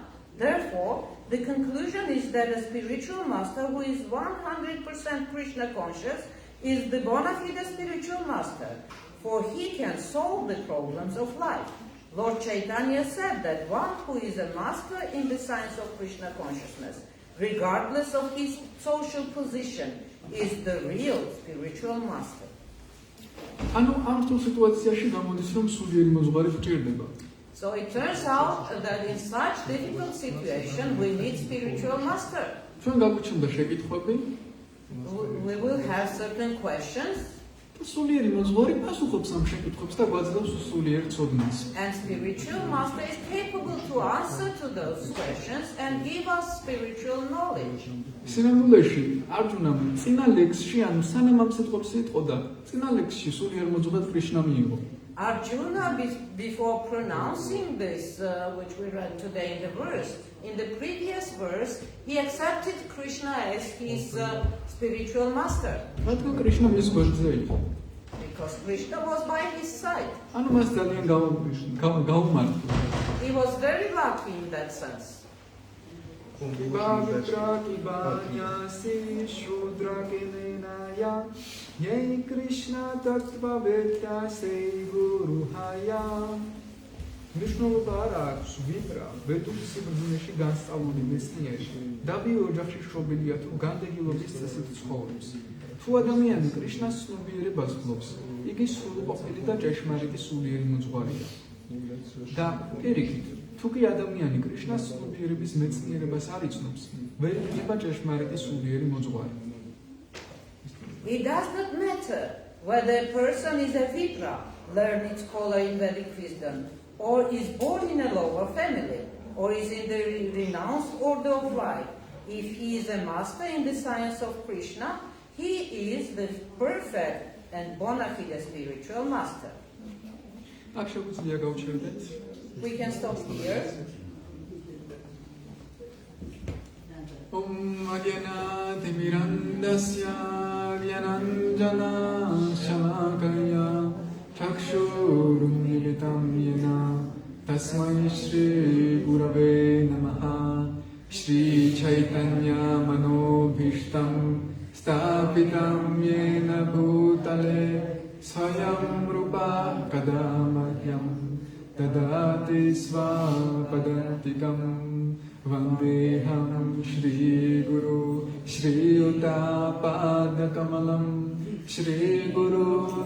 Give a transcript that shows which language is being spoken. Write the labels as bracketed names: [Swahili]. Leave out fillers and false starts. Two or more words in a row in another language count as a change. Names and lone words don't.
[English] Therefore, the conclusion is that a spiritual master who is 100% Krishna conscious is the bona fide spiritual master, for he can solve the problems of life. Lord Chaitanya said that one who is a master in the science of Krishna consciousness, regardless of his social position, is the real spiritual master. [Georgian] ანუ ამ თუ სიტუაციაში გამოდის რომ სულიერი მოძღვარი გვჭირდება. [English] So it turns out that in such difficult situation we need spiritual master. [Georgian] ჩვენ გაგვიჩნდა შეკითხვები [English] We will have certain questions, [Georgian] და სულიერი მოძღვარი პასუხობს ამ შეკითხვებს და გვაძლევს სულიერ ცოდნას. [English] and spiritual master is capable to answer to those questions and give us spiritual knowledge. [Georgian] სინამდვილეში არჯუნამ წინა ლექსში ანუ სანამ ამ სიტყვებს იტყოდა, წინა ლექსში სულიერ მოძღვარად კრიშნა მიიღო. [English] Arjuna, before pronouncing this, which we read today in the verse, in the previous verse, he accepted Krishna as his spiritual master. [Georgian] რადგან კრიშნა მის გვერდზე იყო. [English] Because Krishna was by his side. [Georgian] ანუ მას ძალიან გაუმართლა. [English] He was very lucky in that sense. [Bangla] পবিত্র কিবান্যাসী শূদ্র কেনে নয় যেই কৃষ্ণ তত্ত্ব বেত্তা সেই গুরু হয় [Georgian] მნიშვნელობა არ აქვს ვიბრა ვედური სიბრძნეში განსწავლული მეცნიერი დაბიო ოჯახში შობილია თუ განდეგილობის წესით ცხოვრობს თუ ადამიანი კრიშნას ცნობიერებას ფლობს იგი სრულყოფილი და ჭეშმარიტი სულიერი მოძღვარია და პირიქით თუ კი ადამიანი კრიშნას ცნობიერების მეცნიერებას არ იცნობს ვერ იქნება ჭეშმარიტი სულიერი მოძღვარი [English] It does not matter whether a person is a vipra, learned scholar in Vedic wisdom, or is born in a lower family, or is in the renounced order of life. If he is a master in the science of Krishna, he is the perfect and bona fide spiritual master. We can stop here. [Sanskrit] ॐ अज्ञान तिमिरान्धस्य ज्ञानाञ्जन शलाकया चक्षुर् उन्मीलितम् येन तस्मै श्री गुरवे नमः श्री चैतन्य मनोऽभीष्टं स्थापितं येन भूतले स्वयं रूप कदा मह्यं ददाति स्वपदान्तिकम् वन्देऽहं श्री गुरु श्री युतपद कमलं श्री गुरु